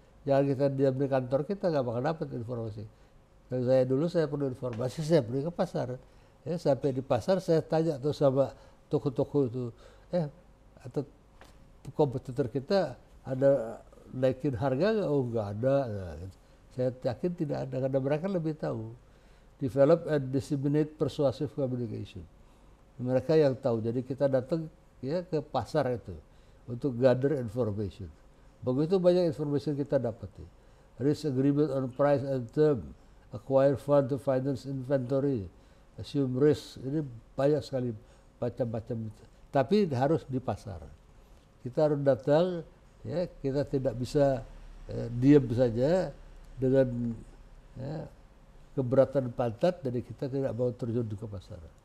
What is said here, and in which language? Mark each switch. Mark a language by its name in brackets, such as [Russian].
[Indonesian] Jangan kita diam di kantor kita, nggak bakal dapat informasi. Kalau saya perlu informasi, saya pergi ke pasar. Ya, sampai di pasar saya tanya tuh sama toko-toko itu, atau kompetitor kita ada naikin harga nggak? Oh nggak ada. Nah, saya yakin tidak ada karena mereka lebih tahu. [English] Develop and disseminate persuasive communication. [Indonesian] Mereka yang tahu. Jadi kita datang ya ke pasar itu untuk [English] gather information. [Indonesian] Begitu banyak informasi kita dapat. [English] Risk agreement on price and term, acquire fund to finance inventory, assume risk. [Indonesian] Ini banyak sekali macam-macam. Tapi harus di pasar. Kita harus datang, ya, kita tidak bisa diam saja dengan ya, keberatan pantat, jadi kita tidak mau terjun ke pasar.